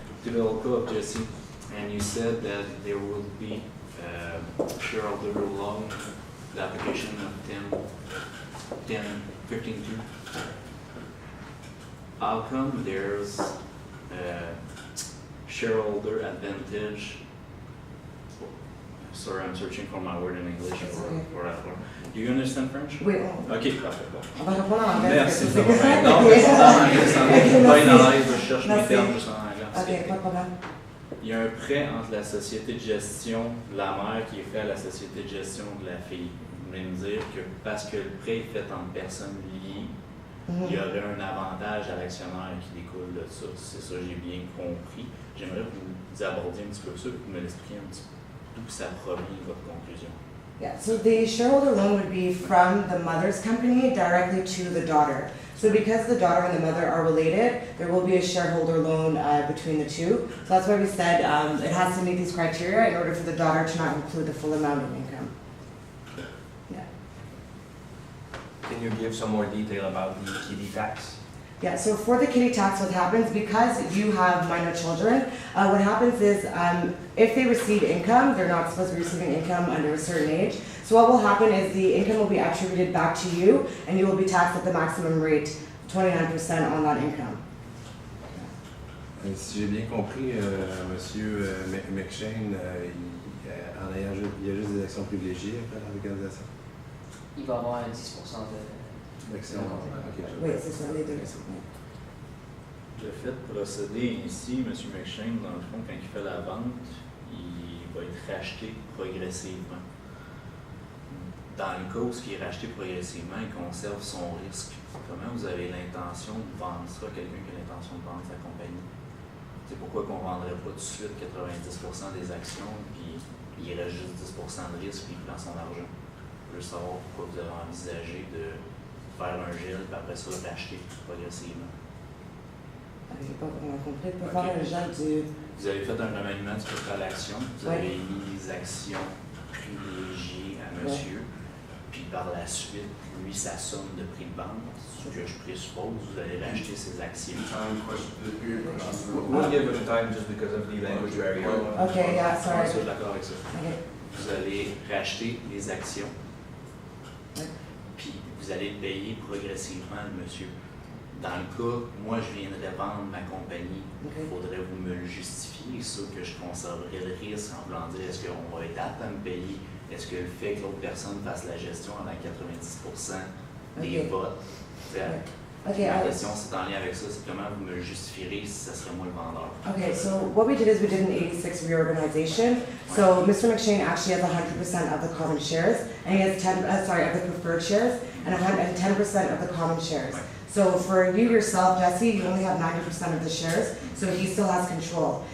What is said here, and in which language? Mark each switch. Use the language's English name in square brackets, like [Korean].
[English] To the old co of Jessie, and you said that there will be shareholder loan, the application of 15.2. How come there's shareholder advantage? Sorry, I'm searching for my word in English for that one. Do you understand French? [French] Oui, Ok, parfait. Bon. on va répondre en anglais. Merci. parce que c'est- Non, mais c'est en anglais, c'est en anglais. Pas une Merci. anglais, je cherche mes Merci. termes juste en anglais. Ok, pas de problème. Il y a un prêt entre la société de gestion de la mère qui est fait à la société de gestion de la fille. Vous voulez me dire que parce que le prêt est fait entre personnes liées, il y aurait un avantage à l'actionnaire qui découle de ça. C'est ça, j'ai bien compris. J'aimerais que vous abordiez un petit peu ça, que vous me l'expliquiez un petit peu d'où ça provient votre conclusion. [English] Yeah, so the shareholder loan would be from the mother's company directly to the daughter. So because the daughter and the mother are related, there will be a shareholder loan between the two. So that's why we said it has to meet these criteria in order for the daughter to not include the full amount of income. Yeah. Can you give some more detail about the kiddie tax? Yeah, so for the kiddie tax, what happens, because you have minor children, what happens is if they receive income, they're not supposed to be receiving income under a certain age. So what will happen is the income will be attributed back to you and you will be taxed at the maximum rate, 29% on that income. [French] Si j'ai bien compris, Monsieur McShane, il y a juste des actions privilégiées après la légalisation. Il va avoir un 10% de... D'actions. Ok. Oui, c'est ça, les deux. Le fait de procéder ainsi, M. McShane, dans le fond, quand il fait la vente, il va être racheté progressivement. Dans le cas où ce qui est racheté progressivement, il conserve son risque. Comment vous avez l'intention de vendre ça à quelqu'un qui a l'intention de vendre sa compagnie? C'est pourquoi qu'on ne vendrait pas tout de suite 90% des actions, puis il reste juste 10% de risque, puis il prend son argent. Je veux savoir pourquoi vous avez envisagé de faire un gel, puis après ça, racheter progressivement. J'ai pas vraiment compris. Pour Ok. faire un gel du... Vous avez fait un remaniement du capital à l'action, vous Ouais. avez mis les actions privilégiées à monsieur, puis par la suite, lui, sa somme de prix de vente, ce que je présuppose, vous allez racheter ses actions. [English] Time question, the period question. We'll give it time just because of the language barrier. Okay, yeah, sorry. [French] Je suis d'accord avec ça. [English] Okay. [French] Vous allez racheter les actions, Ouais. puis vous allez payer progressivement le monsieur. Dans le cas, moi, je viendrais vendre ma compagnie, il faudrait vous me le justifier, ça que je conserverais le risque en voulant dire est-ce qu'on va être apte à me payer, est-ce que le fait que l'autre personne fasse la gestion avec 90% des Ok. votes. [English] Okay, [French] La question, c'est en lien avec ça, c'est comment vous me le justifierez si ça serait moi le vendeur. [English] Okay, so what we did is we did an 86 reorganization. So Mr. McShane actually has 100% of the common shares, and he has of the preferred shares, and 10% of the common shares. So for you yourself, Jesse, you only have 90% of the shares, so he still has control.